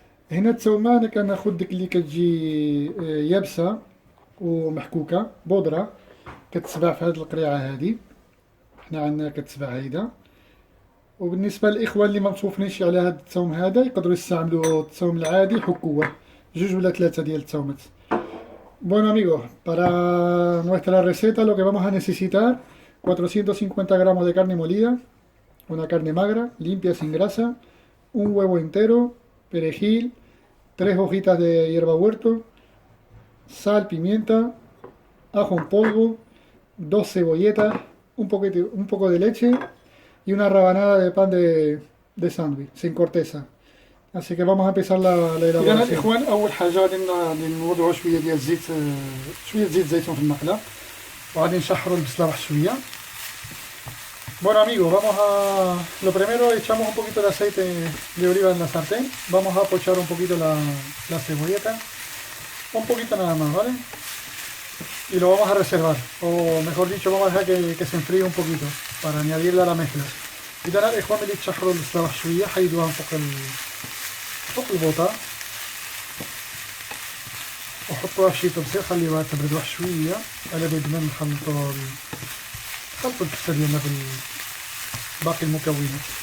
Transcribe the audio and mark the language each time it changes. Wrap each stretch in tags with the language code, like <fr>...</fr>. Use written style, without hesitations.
<ar>هنا الثومه انا كناخذ ديك اللي كتجي يابسه ومحكوكه بودره، كتسبع في هذه القريعه هذه، حنا عندنا كتسبع هيدا. وبالنسبه للاخوان اللي ما متوفرينش على هذا الثوم هذا يقدروا يستعملوا الثوم العادي حكوه، جوج ولا 3 ديال الثومات.</ar> <es>Bueno amigos, para nuestra receta lo que vamos a necesitar 450 gramos de carne molida, una carne magra, limpia sin grasa, un huevo entero, perejil, 3 hojitas de hierba huerto, sal, pimienta, ajo en polvo, 2 cebolletas, un poco de leche y una rabanada de pan de sándwich sin corteza. Así que vamos a empezar la elaboración.</es> <ar>إذا الإخوان أول حاجة غادي نوضعوا شوية ديال الزيت، شوية زيت زيتون في المقلة، وغادي نشحروا البصلة واحد شوية.</ar> <es>Bueno amigos, vamos a... Lo primero echamos un poquito de aceite de oliva en la sartén. Vamos a pochar un poquito la cebolleta. Un poquito nada más, ¿vale? Y lo vamos a reservar. O mejor dicho, vamos a dejar que se enfríe un poquito para añadirla a la mezcla.</es> <ar>إذا الإخوان ملي تشحروا البصلة واحد شوية حيدوها فوق البوطة وحطوها في شي طبسيل، خليوها تبرد واحد شوية على بال ما نخلطوا الكفتة ديالنا باقي المكونات.</ar>